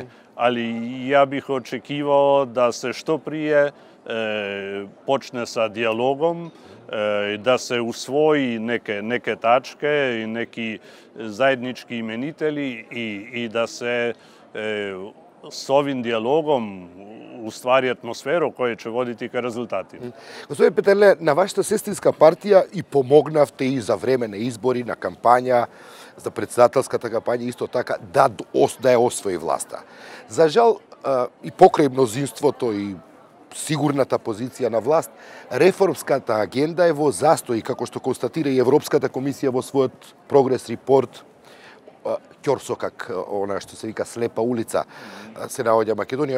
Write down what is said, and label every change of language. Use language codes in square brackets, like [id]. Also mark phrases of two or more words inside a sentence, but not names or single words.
[sr] Ali ja bih očekivao da se što prije počne sa dijalogom, da se usvoji neke tačke i neki zajednički imenitelji i da se s ovim dijalogom ustvari [mk] атмосферу која ќе водити ка резултати. Господин Петерле, на вашата сестринска партија и помогнавте и за време на избори, на кампања, за председателската кампања, исто така, да ја освои власта. За жал, и покрај мнозинството и сигурната позиција на власт, реформската агенда е во застој, како што констатира и Европската комисија во својот прогрес репорт, ќорсокак, она што се вика слепа улица, се наоѓа Македонија.